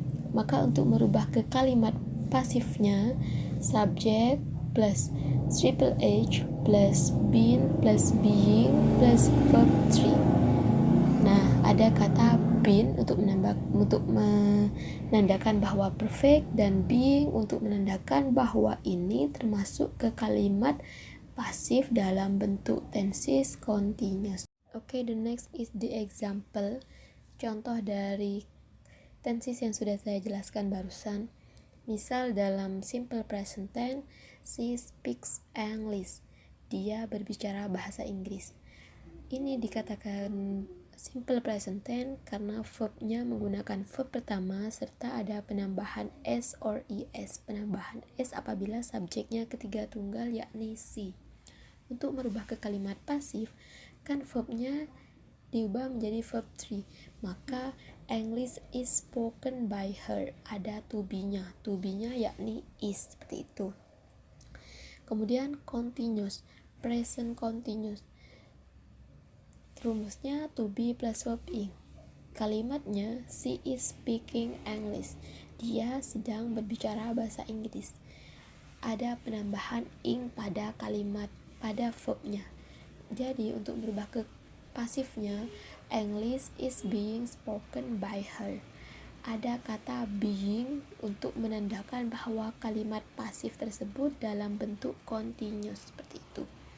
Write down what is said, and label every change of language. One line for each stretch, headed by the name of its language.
Indonesian: Maka untuk merubah ke kalimat pasifnya subject plus triple H plus been plus being plus verb 3. Nah, ada kata been untuk menandakan bahwa perfect dan being untuk menandakan bahwa ini termasuk ke kalimat pasif dalam bentuk tenses continuous.
English: Okay, the next is the example.
Indonesian: Contoh dari tenses yang sudah saya jelaskan barusan.
English: Misal dalam simple present tense, she speaks English.
Indonesian: Dia berbicara bahasa Inggris. Ini dikatakan simple present tense karena verbnya menggunakan verb pertama serta ada penambahan s or es. Penambahan s apabila subjeknya ketiga tunggal yakni she. Untuk merubah ke kalimat pasif, kan verbnya diubah menjadi verb 3.
English: Maka English is spoken by her.
Indonesian: Ada to be-nya. To be-nya yakni is, seperti itu. Kemudian continuous, present continuous.
English: Rumusnya to be plus verb ing. Kalimatnya she is speaking English.
Indonesian: Dia sedang berbicara bahasa Inggris. Ada penambahan ing pada verbnya.
English: Jadi untuk berubah ke pasifnya, English is being spoken by her.
Indonesian: Ada kata being untuk menandakan bahwa kalimat pasif tersebut dalam bentuk continuous, seperti itu.